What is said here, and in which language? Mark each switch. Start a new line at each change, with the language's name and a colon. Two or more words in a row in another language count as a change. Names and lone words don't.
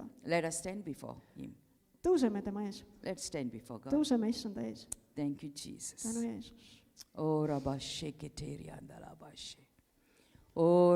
English: Let us stand before Him.
Estonian: tõuseme tema ees,
English: Let's stand before God.
Estonian: tõuseme issanda ees.
English: Thank you, Jesus.
Estonian: tänu Jeesus. Oh, Rabashe Keteria Andalabashe. Oh,